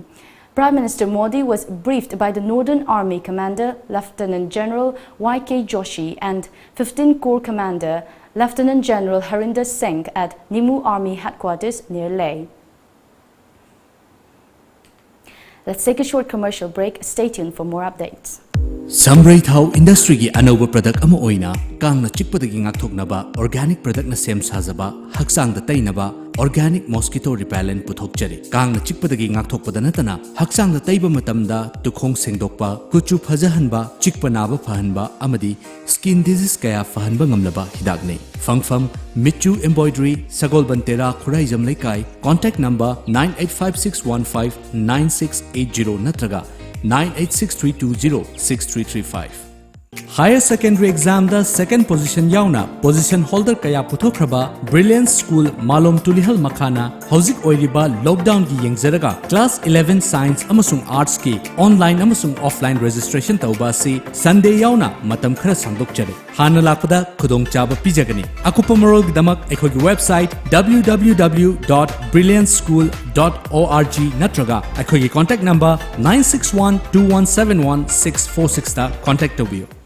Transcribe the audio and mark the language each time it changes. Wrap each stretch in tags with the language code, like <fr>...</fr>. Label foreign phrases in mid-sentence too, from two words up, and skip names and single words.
<en>Prime Minister Modi was briefed by the Northern Army Commander Lieutenant General Y.K. Joshi and 15 Corps Commander Lieutenant General Harinder Singh at Nimu Army Headquarters near Leh. Let's take a short commercial break. Stay tuned for more updates.</en> <mni>Samray Thau Industry gi anova product ama oina kangna chikpadagi ngakthoknaba</mni> <en>organic product</en> <mni>na sem sajaba haksang da tainaba</mni> <en>organic mosquito repellent</en> <mni>puthokjari kangna chikpadagi ngakthokpada natana haksang da taiba matamda tukhong sengdokpa kuchu phajahanba chikpa naba phahanba amadi</mni> <en>skin disease</en> <mni>kaya phahanba ngamlaba hidakne fangfam Michu Embroidery Sagol Bantera Khuraijam Laikai</mni> <en>contact number</en> <mni>9856159680 natraga 9863206335.</mni> <en>Higher secondary exam</en> <mni>da</mni> <en>second position</en> <mni>yauna</mni> <en>position holder</en> <mni>kaya puthokraba Brilliance School Malom Tulihal Makhana Housik Oiriba lockdown gi yengzaraga class 11 science amasung arts ki online amasung</mni> <en>offline registration</en> <mni>tauba si Sunday yauna matam khara sangdokjare hana lakpada khudong chaba pijagani akupa marol gidamak ekhogi website www.brillianceschool.org natraga ekhogi</mni> <en>contact number</en> <mni>9612171646 ta contact tobiyo.</mni>